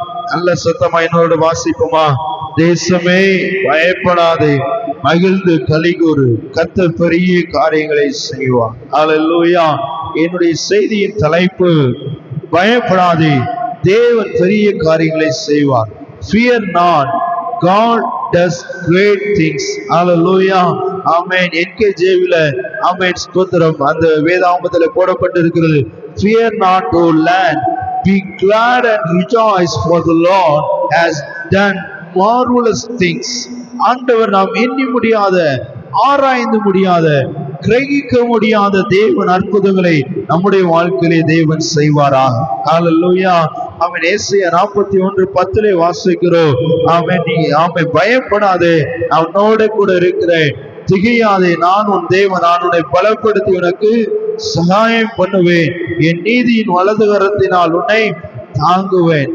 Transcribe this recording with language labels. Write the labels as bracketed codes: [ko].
[ta] நல்ல சத்தமா என்னோடு வாசிப்போமா? தேசமே பயப்படாதே, மகிழ்ந்து கலிகூறு, கர்த்தர் பெரிய காரியங்களை செய்வார். ஹல்லேலூயா. என்னுடைய செய்தியின் தலைப்பு பயப்படாதே, தேவன் பெரிய காரியங்களை செய்வார். [en] Fear not, God does great things. Hallelujah. Amen. [ta] NKJவில ஆமென் ஸ்தோத்திரம் அந்த வேதாகமத்திலே போடப்பட்டிருக்கிறது. [en] Fear not, O land, be glad and rejoice, for the Lord has done marvelous things. [ta] ஆண்டவர் நாம் எண்ணி முடியாத, ஆராய்ந்து முடியாத, கிரகிக்க முடியாத தேவன் அற்புதங்களை நம்முடைய வாழ்க்கையிலே தேவன் செய்வாராக. ஹல்லேலூயா. ஆமென். ஏசாயா 41:10 வாசிக்கிறோம். ஆமென். நீ ஆமென் பயப்படாதே, நான் உன்னோடு கூட இருக்கிறேன், திகையாதே, நான் உன் தேவன், நான் உன்னை பலப்படுத்தி உனக்கு சகாயம் பண்ணுவேன், என் நீதியின் வலது கரத்தினால் உன்னை தாங்குவேன்.